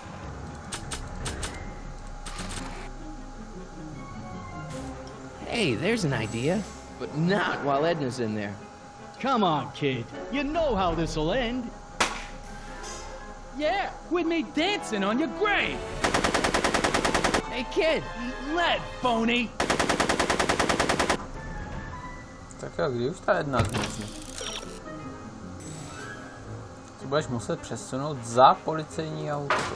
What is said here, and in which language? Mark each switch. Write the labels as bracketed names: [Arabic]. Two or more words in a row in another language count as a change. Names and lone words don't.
[English] Hey, there's an idea. But not while Edna's in there. Come on, kid. You know how this'll end. Yeah, with me dancing on your grave. Hey, kid. Let, phony. [Czech] Tak jo, kdy už ta jedna zmizí? To budeš muset přesunout za policejní auto.